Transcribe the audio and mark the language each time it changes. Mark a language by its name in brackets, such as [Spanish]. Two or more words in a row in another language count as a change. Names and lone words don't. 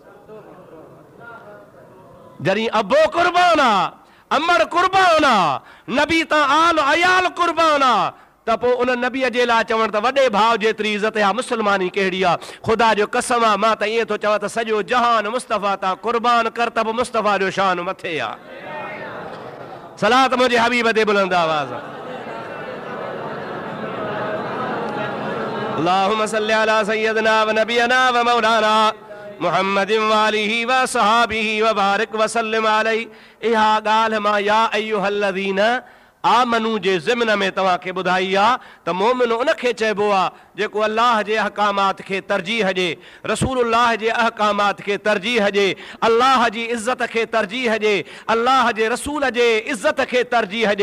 [Sindhi] जॾहिं अबो कुर्बान आहे, अमड़ कुर्बान आहे, नबी तां आल अयाल कुर्बान आहे, त पोइ उन नबीअ जे लाइ चवण त वॾे भाउ जेतिरी इज़त आहे। मुस्लमानी कहिड़ी आहे, ख़ुदा जो कसम आहे, मां त ईअं थो चवां त सॼो जहान मुस्तफ़ा तां कुर्बान कर त बि मुस्तफ़ा जो शान मथे आहे। सलात मुंहिंजे हबीब ते बुलंद आवाज़। [Arabic] اللهم صل على سيدنا ونبينا ومولانا محمد وآله وصحبه وبارك وسلم عليه. [Sindhi] इहा ॻाल्हि मां [Arabic] يا أيها الذين آمنوا [Sindhi] जे ज़िम्न में तव्हांखे ॿुधाई आहे त मोमिन उनखे चइबो आहे जेको अल्लाह जे अहकामात खे तरजीह ॾिए, रसूलुल्लाह जे अहकामात खे तरजीह ॾिए, अल्लाह जी इज़त खे तरजीह ॾिए, अल्लाह जे रसूल जे इज़त खे तरजीह ॾिए।